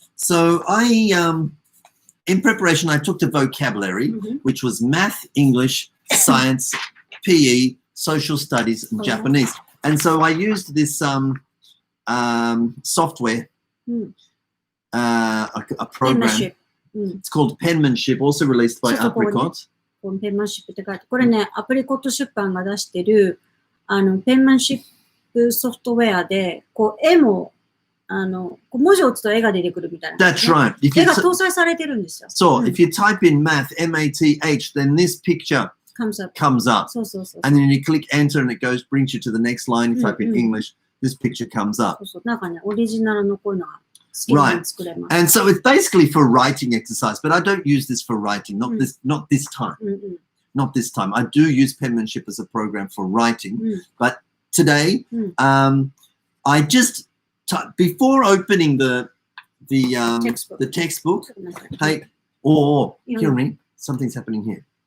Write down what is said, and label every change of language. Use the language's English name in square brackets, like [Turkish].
[English] So, in preparation, I took the vocabulary, which was math, English, science, PE, social studies, and Japanese. And so I used this software, a program. It's called Penmanship, also released by Apricot. [Japanese] ペンマンシップって書いて、これね、アプリコット出版が出してる、ペンマンシップソフトウェアで、絵も、文字を打つと絵が出てくるみたいな、ね。 [English] That's right. [Japanese] 絵が搭載されてるんですよ。 [English] So, if you type in math, M-A-T-H, then this picture comes up. And then you click enter and it brings you to the next line. You type in English, this picture comes up. [Japanese] なんかね、オリジナルのこういうのが好きなの作れます。 [English] And so it's basically for writing exercise, but I don't use this for writing, not this time. Not this time. I do use Penmanship as a program for writing, but today, I just before opening the textbook, hey, hear me, something's happening here.